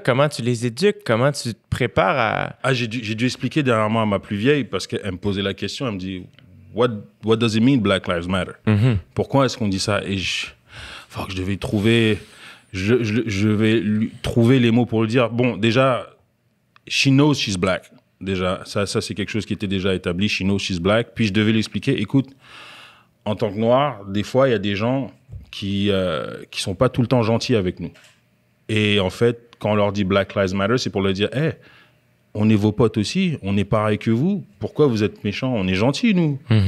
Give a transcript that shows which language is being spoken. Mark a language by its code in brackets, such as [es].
[fr] Comment tu les éduques? Comment tu te prépares à... Ah, j'ai dû expliquer dernièrement à ma plus vieille parce qu'elle me posait la question. Elle me dit, [en] what does it mean Black Lives Matter? [fr] Pourquoi est-ce qu'on dit ça? Et je devais trouver... Je vais lui trouver les mots pour le dire. Bon, déjà, [en] she knows she's black. [fr] Déjà, ça c'est quelque chose qui était déjà établi. [en] She knows she's black. [fr] Puis je devais lui expliquer, écoute, en tant que noir, des fois, il y a des gens qui sont pas tout le temps gentils avec nous. Et en fait, quand on leur dit Black Lives Matter, c'est pour leur dire, hey, on est vos potes aussi, on est pareil que vous. Pourquoi vous êtes méchants? On est gentils, nous.